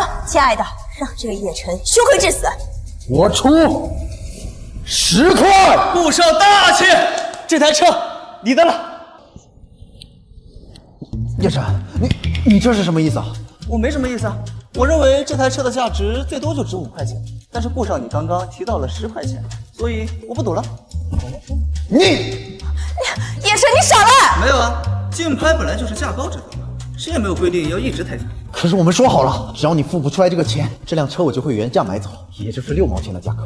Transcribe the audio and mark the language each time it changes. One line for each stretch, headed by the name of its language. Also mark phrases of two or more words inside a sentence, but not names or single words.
Chinese: 亲爱的，让这个叶晨羞愧致死！我出10塊。顾少大气，这台车你的了。叶晨，你这是什么意思啊？我没什么意思啊，我认为这台车的价值最多就值 5塊錢，但是顧少你剛剛提到了10塊錢，所以我不賭了。你葉晨，你少來！沒有啊，競拍本來就是價高者得嘛，誰也沒有規定要一直抬價。可是我們說好了，只要你付不出來這個錢，這輛車我就會原價買走，也就是6毛錢的價格。